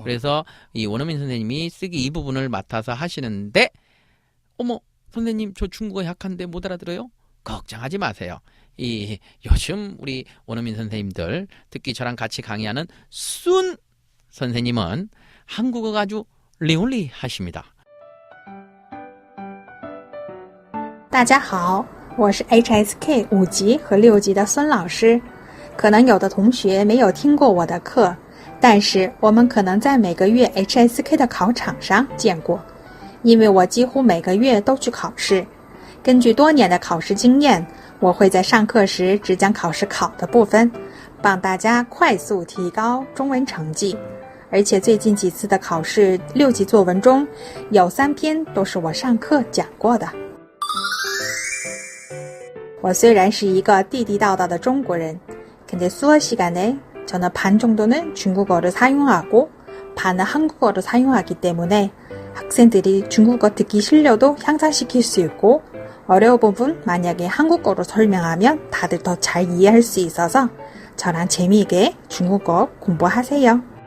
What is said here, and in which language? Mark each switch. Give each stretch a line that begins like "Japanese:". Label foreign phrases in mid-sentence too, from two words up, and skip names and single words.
Korean: 그래서 이 원어민 선생님이 쓰기 2부분을 맡아서 하시는데 어머 선생님 저 중국어 약한데 못 알아들어요? 걱정하지 마세요. 이 요즘 우리 원어민 선생님들 특히 저랑 같이 강의하는 순 선생님은 한국어가 아주 리얼리하십니다.
Chinese: 大家好，我是 HSK 5级和6级的孙老师。可能有的同学没有听过我的课，但是我们可能在每个月 HSK 的考场上见过，因为我几乎每个月都去考试。根据多年的考试经验，我会在上课时只讲考试考的部分，帮大家快速提高中文成绩。而且最近几次的考试6级作文中，有3篇都是我上课讲过的。我虽然是一个地地道道的中国人，
Korean: 근데 수업 시간에 저는 반 정도는 중국어를 사용하고 반은 한국어를 사용하기 때문에 학생들이 중국어 듣기 실력도 향상시킬 수 있고 어려운 부분 만약에 한국어로 설명하면 다들 더 잘 이해할 수 있어서 저랑 재미있게 중국어 공부하세요.